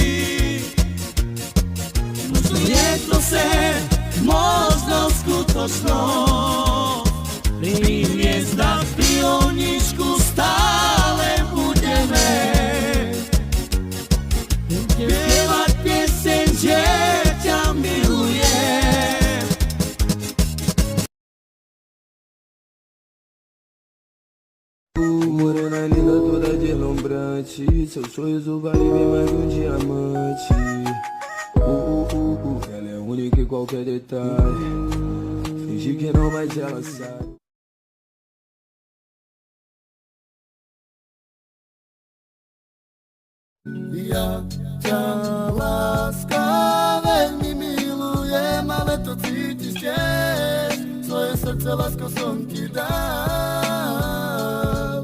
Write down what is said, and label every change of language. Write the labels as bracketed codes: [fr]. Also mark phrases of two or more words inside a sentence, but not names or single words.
[sk] Možno je to sen, možno skutočnosť. Pri hviezdach, pri ohničku stále budeme spievať pieseň, že ťa milujem. [pt] Morena linda, toda deslumbrante, seu sorriso vale bem mais que um diamante. Ela é única em qualquer detalhe, fingi que não, mas ela sabe. [sk] Ja ťa láska veľmi milujem, ale to cítiš tiež, svoje srdce lásko som ti dal.